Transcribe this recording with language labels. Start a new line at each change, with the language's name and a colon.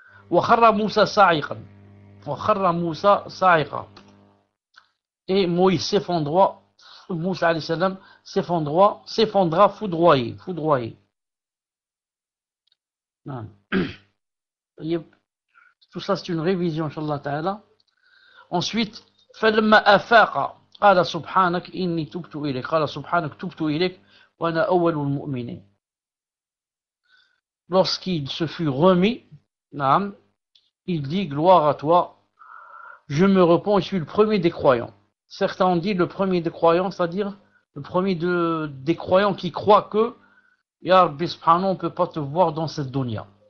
Arabic: وخر موسى صاعقا. وخر موسى صاعقا.
French: Et Moïse s'effondra, Moussa alayhi salam s'effondra foudroyé. Tout ça c'est une révision, Inch'Allah Ta'ala. Ensuite,
Arabic: فلما أفاق قال سبحانك إني تبت إليك. قال سبحانك تبت إليك وأنا أول المؤمنين.
French: Lorsqu'il se fut remis, il dit: gloire à toi, je me repens et je suis le premier des croyants. Certains ont dit le premier des croyants, c'est-à-dire le premier des croyants qui croient que Ya Rabbi subhanahu, on ne peut pas te voir dans cette dunya.